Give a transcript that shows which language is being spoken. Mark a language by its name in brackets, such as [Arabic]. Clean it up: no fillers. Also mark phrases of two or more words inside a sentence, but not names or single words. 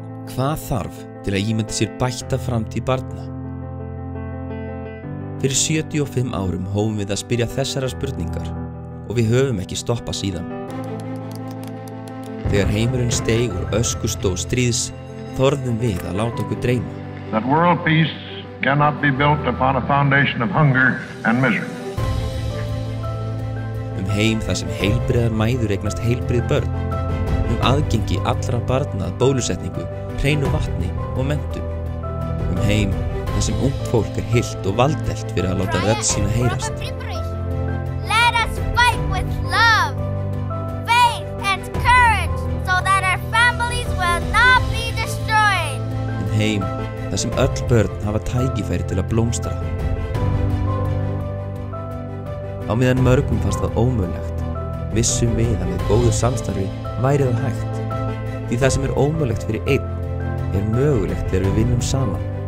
[Icelandic] Hvað þarf til að ímynda sér bætta framtíð barna? Fyrir 75 árum hófum við að spyrja þessara spurningar og við höfum ekki stoppað síðan. Þegar heimurinn steig úr öskustó stríðs þorðum við að láta okkur dreyma. [English] That world peace cannot be built upon a foundation of hunger and misery. [Icelandic] Heim þar sem heilbrigðar mæður eignast heilbrigð börn, aðgengi allra barna að bólusetningu, hreinu vatni og menntun. Heim þar sem ungt fólk hylt og valdelt fyrir að láta rödd sína heyrast. [English] Let us fight with love, faith and courage so that our families will not be destroyed. [Icelandic] Heim þar sem öll börn hafa tækifæri til að blómstra. Á meðan mörgum fannst það ómögulegt, vissum við að með góðu samstarfi væri það hægt. Því það sem ómögulegt fyrir einn mögulegt þegar við vinnum saman.